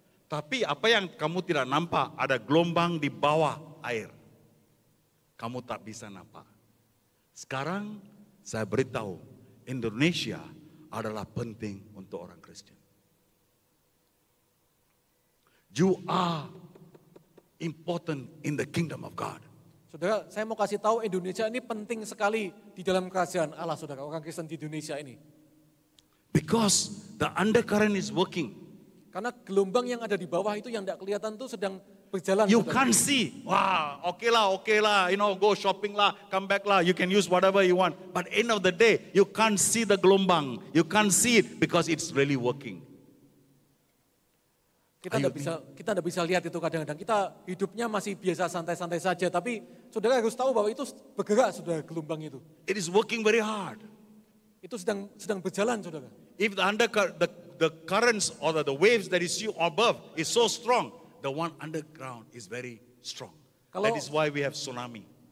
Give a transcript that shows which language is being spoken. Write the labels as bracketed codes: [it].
[ms] Tapi apa yang kamu tidak nampak ada gelombang di bawah air, kamu tak bisa nampak. Sekarang saya beritahu, Indonesia adalah penting untuk orang Kristen. [en] You are important in the kingdom of God. [id] Saudara, saya mau kasih tahu Indonesia ini penting sekali di dalam kerajaan Allah, saudara. Orang Kristen di Indonesia ini. [en] Because the undercurrent is working. [id] Karena gelombang yang ada di bawah itu yang tidak kelihatan tuh sedang berjalan. [en] You [id] saudara. [en] can't see. Wah, okay lah, go shopping lah, come back lah. You can use whatever you want. But end of the day, you can't see the gelombang. You can't see it because it's really working. [id] Kita tidak bisa lihat itu kadang-kadang. Kita hidupnya masih biasa santai-santai saja. Tapi saudara harus tahu bahwa itu bergerak, saudara, gelombang itu. [en] It is working very hard. [id] Itu sedang berjalan, saudara. [en] If the currents or the waves that is above is so strong, the one underground is very strong. That is why we have tsunami.